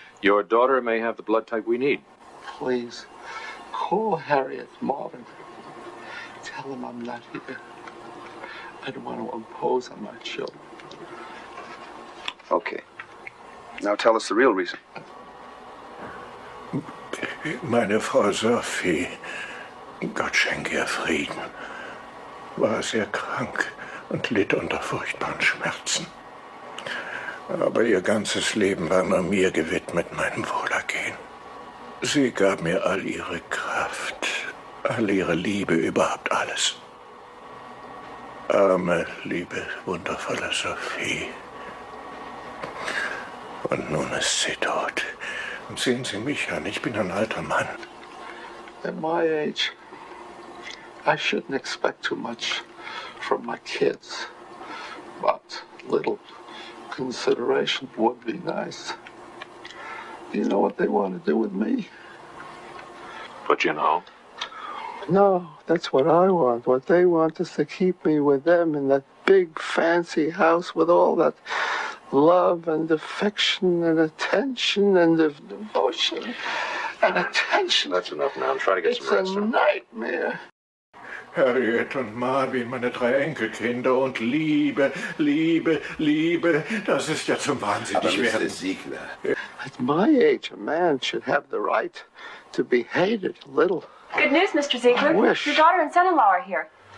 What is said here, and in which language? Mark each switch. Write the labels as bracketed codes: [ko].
[en] Your daughter may have the blood type we need. Please, call Harriet, Marvin. Tell them I'm not here. I don't want to impose on my children. Okay. Now tell us the real reason. [de] Meine Frau Sophie, Gott schenke ihr Frieden, war sehr krank und litt unter furchtbaren Schmerzen. Aber ihr ganzes Leben war nur mir gewidmet, meinem Wohlergehen. Sie gab mir all ihre Kraft, all ihre Liebe, überhaupt alles. Arme, liebe, wundervolle Sophie. Und nun ist sie tot. Und sehen Sie mich an, ich bin ein alter Mann. [en] At my age, I shouldn't expect too much from my kids. But little consideration would be nice. Do you know what they want to do with me? Put you in a home? No, that's what I want. What they want is to keep me with them in that big fancy house with all that love and affection and attention and devotion and attention. That's enough now. I'm trying to get some rest. It's a nightmare. [de] Harriet und Marvin, meine 3 Enkelkinder und Liebe, Liebe, Liebe, das ist ja zum Wahnsinnig werden. [en] At my age, a man should have the right to be hated a little. Good news, Mr. Ziegler. I wish. Your daughter and son-in-law are here.